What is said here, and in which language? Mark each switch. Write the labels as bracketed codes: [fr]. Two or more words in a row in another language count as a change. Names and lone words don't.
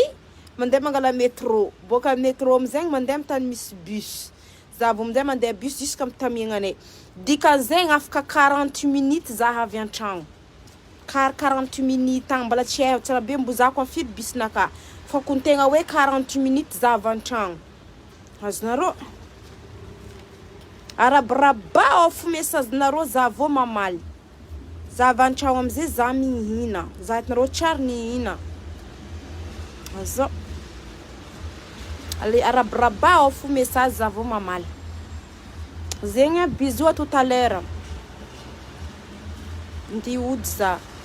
[mg] mandeha mangala métro boka métro amizegny mandeha mitany misy bus za vao aminjay mandeha bus jusqu'à mitamiagnanay dikan'zegny afaka 40 minutes za avy an-tragno 40 minutes agny mbola tsy hay tsara be mbo za koa fidy bisnaka fa kon tegna hoe 40 minutes za avy an-tragno azonareo arabaraba [en] off message [mg] nareo za vao mamaly za avy an-tragno amizay za mihina za hitanareo tsary nihina azo allez arabaraba [en] off message [mg] za vao mamaly zegny [fr] bisous à tout à l'heure [mg] ndi ody za